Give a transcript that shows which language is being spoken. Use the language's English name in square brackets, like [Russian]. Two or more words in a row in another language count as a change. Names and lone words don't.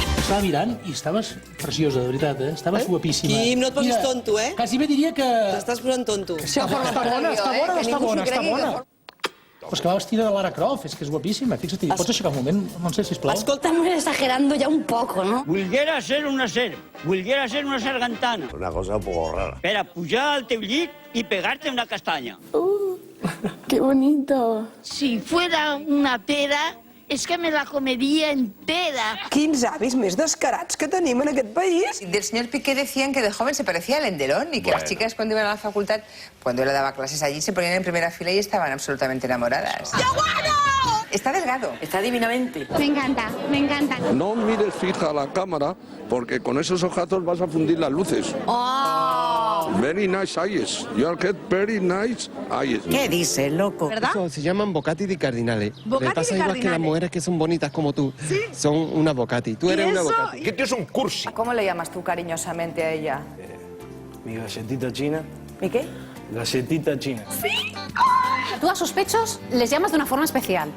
[Catalan] t'estava mirant i estaves preciosa, de veritat, eh? Estaves guapíssima. Quim, no et posis tonto, eh? Quasi bé diria que... T'estàs posant tonto. Està bona, està bona. Però és que va vestida de Lara Croft, és que és guapíssima. Fixa't, pots aixecar un moment, Montse, sisplau? Escolta, [Spanish] Estamos exagerando ya un poco, ¿no? [Catalan] Volguera ser una sargantana. [Spanish] Una cosa un poco rara. [Catalan] Per a pujar al teu llit i pegar-te una castanya. [Spanish] Qué bonito. Si fuera una pera, es que me la comería entera. [Catalan] quins avis més descarats que tenim en aquest país. [Spanish] Del señor Piqué decían que de joven se parecía a Lendelón y que las chicas cuando iban a la facultad, cuando él le daba clases allí, se ponían en primera fila y estaban absolutamente enamoradas. ¡Qué bueno! Está delgado. Está divinamente. Me encanta, me encanta. No mires fija a la cámara porque con esos ojazos vas a fundir las luces. Oh. [English] Very nice eyes. You get very nice eyes. [Spanish] ¿Qué dice, loco? ¿Verdad? Se llaman Bocati di Cardinale. Bocati Le pasa di igual que las Cardinale. mujeres que son bonitas como tú. ¿Sí? Son una Bocati. Tú eres una Bocati. ¿Qué tío es un cursi? ¿Cómo le llamas tú cariñosamente a ella? Mi galletita china. ¿Y qué? Galletita china. Tú a sus pechos les llamas de una forma especial.